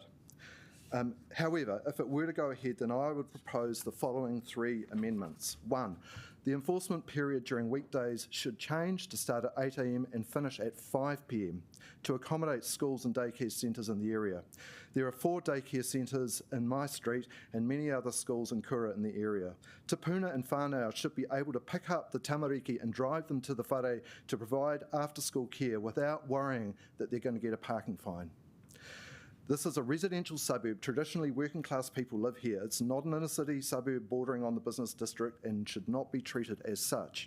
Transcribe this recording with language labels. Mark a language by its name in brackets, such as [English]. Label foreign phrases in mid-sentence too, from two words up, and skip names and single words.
[English] However, if it were to go ahead, then I would propose the following 3 amendments. 1, the enforcement period during weekdays should change to start at 8 a.m. and finish at 5 p.m. to accommodate schools and daycare centres in the area. There are 4 daycare centres in my street and many other schools in Kōrau in the area. Te Puna and whānau should be able to pick up the tamariki and drive them to the whare to provide after-school care without worrying that they're going to get a parking fine. This is a residential suburb. Traditionally, working class people live here. It's not an inner city suburb bordering on the business district and should not be treated as such.